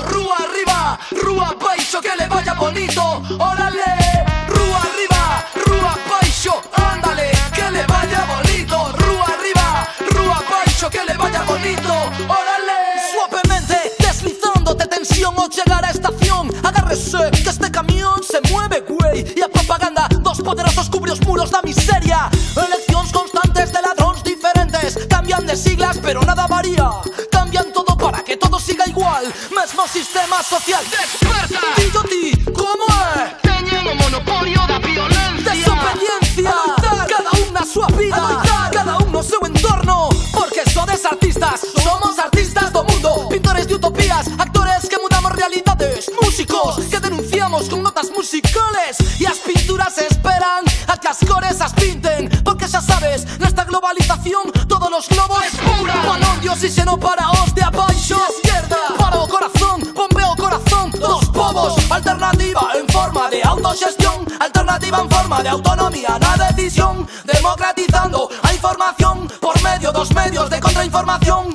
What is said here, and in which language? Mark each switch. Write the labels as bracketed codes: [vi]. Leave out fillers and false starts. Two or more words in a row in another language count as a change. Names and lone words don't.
[gl] Rúa arriba, rúa baixo, [es] que le vaya bonito. Órale, [gl] rúa arriba, rúa baixo, [es] ándale, que le vaya bonito. [gl] Rúa arriba, rúa baixo, [es] que le vaya bonito. Órale. Suavemente, deslizándote tensión o llegar a estación. Agárrese, que este camión se mueve, güey. [gl] Y a propaganda, dos poderosos cubre os muros da miseria. Eleccións constantes de ladróns diferentes. [es] Cambian de siglas, pero nada varía. Cambian todo para que todo siga igual. [gl] Mesmo sistema social. Desperta. Dillo ti, como é? Teñen o monopolio da violencia. Desobediencia. Cada un na súa vida, cada un no seu entorno. Porque sodes artistas, somos artistas do mundo. Pintores de utopías, actores que mudamos realidades. Músicos que denunciamos con [es] notas musicales. [gl] Y as pinturas esperan para que as cores as pinten, porque xa sabes, nesta globalización [es] todos los globos es pura. [gl] Balón de oxígeno para os de abaixo, izquierda para o corazón, bombeo corazón dos povos. Alternativa en forma de autogestión, alternativa en forma de autonomía na decisión, democratizando a información por medio dos medios de contrainformación.